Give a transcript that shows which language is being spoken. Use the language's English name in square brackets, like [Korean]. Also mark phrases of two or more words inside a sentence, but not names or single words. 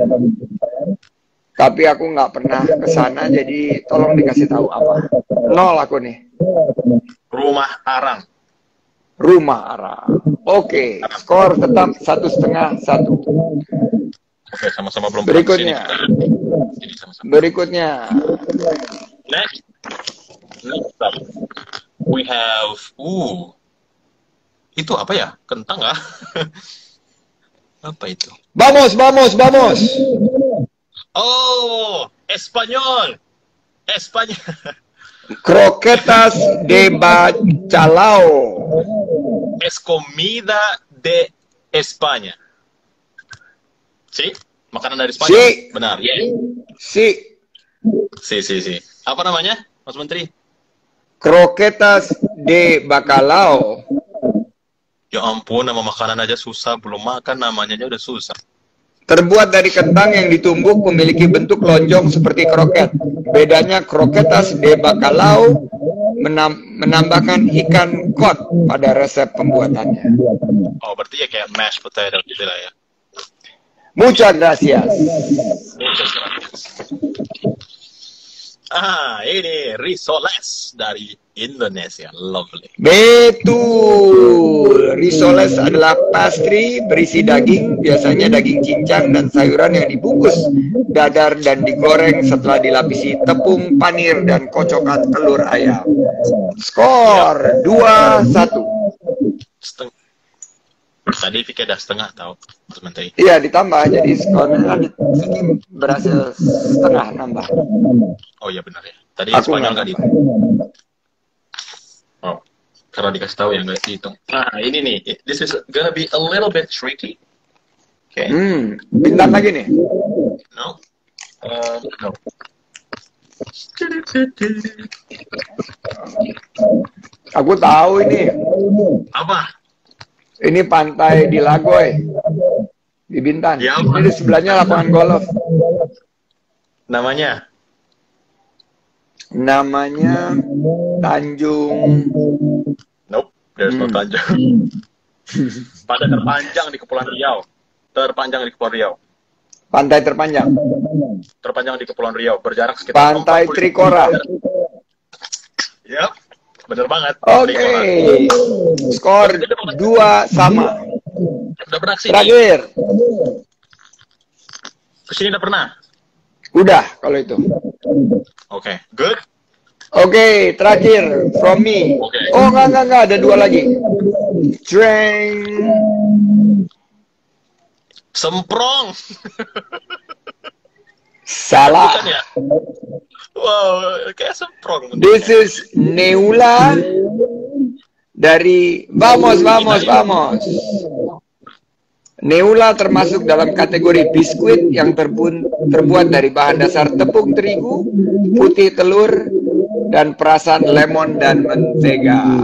[Indonesian] Tapi aku nggak pernah ke sana, jadi tolong dikasih tahu apa. 0 aku nih. Rumah arang. Rumah arang. Oke, skor tetap 1,5, 1. Oke, sama-sama belum Berikutnya. Ini sama-sama. Berikutnya. [English] Next up, we have, [Indonesian] itu apa ya? Kentang kah? Apa itu? Vamos. Oh, Espanyol. [Spanish] Croquetas de bacalao. Es comida de España. ¿Sí? [Indonesian] Makanan dari Spanyol. Si. Benar. Si. Si. Apa namanya, Mas Menteri? Croquetas de bacalao. Ya ampun, nama makanan aja susah, belum makan namanya aja udah susah. Terbuat dari kentang yang ditumbuk, memiliki bentuk lonjong seperti kroket. Bedanya croquetas de bacalao menambahkan ikan cod pada resep pembuatannya. Oh, berarti ya kayak [English] mashed potato [Indonesian] gitu lah ya. [Spanish] Muchas gracias. [Indonesian] Ini risoles dari Indonesia. Lovely. Betul. Risoles adalah pastry berisi daging, biasanya daging cincang dan sayuran yang dibungkus dadar dan digoreng setelah dilapisi tepung, panir, dan kocokan telur ayam. Skor 2-1. Tadi Vicky ada setengah tau, Mas Menteri. Iya, ditambah. Jadi skornya Vicky berhasil setengah nambah. Oh iya benar ya. Tadi Spanyol nggak dihitung. Oh, karena dikasih tahu ya nggak dihitung. Nah ini nih, [English] this is gonna be a little bit tricky. Okay. [Indonesian] Bintang lagi nih. No. No. Aku tahu ini. Apa? Ini pantai di Lagoy, di Bintan. Ya, ini di sebelahnya lapangan golf. Namanya Tanjung. [English] Nope, there's no Tanjung. [Indonesian] Pantai terpanjang di Kepulauan Riau. Pantai terpanjang. Terpanjang di Kepulauan Riau, berjarak sekitar Pantai Trikora. Yap, bener banget. Oke. Skor 2 sama. Udah pernah kesini? Terakhir. Kesini udah pernah? Udah, kalau itu. Oke, good. Oke, terakhir [English] from me. [Indonesian] Okay. Oh, enggak, ada 2 lagi. Dreng. Semprong. Salah. Bukan ya? Wow, kayak semprong. [English] This is Neula dari Vamos. [Indonesian] Neula termasuk dalam kategori biskuit yang terbuat dari bahan dasar tepung terigu, putih telur, dan perasan lemon dan mentega.